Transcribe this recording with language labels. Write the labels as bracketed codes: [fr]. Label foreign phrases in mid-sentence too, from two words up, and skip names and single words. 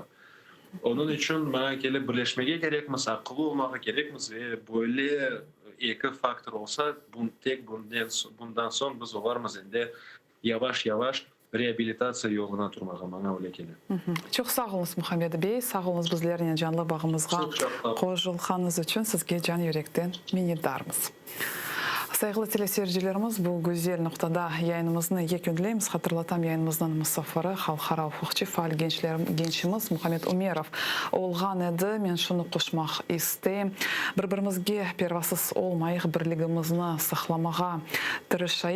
[crh] Onun için bana gele birleşmeye gerekmiz, akıllı olmaya gerekmiz ve böyle iki faktör olsa bundan son biz olarmız ende yavaş yavaş реабилитация yoluna turmağa bana öyle gelir. Çok sağ olunuz Muhammed Bey, sağ olunuz bizlerin canlı bağımızga qoşulğanınız için sizge can yürekten minnettarmız. Saygılı teleseyircilerimiz, bu güzel noktada yayınımızı yekünleyimiz. Hatırlatam, yayınımızdan musafiri halkara hukukçu faal gençimiz Muhammed Umerov olğan edi. Men şunu qoşmaq isteyim. Bir-birimizge pervasız olmayıq, birligimizni saqlamağa tırışayıq.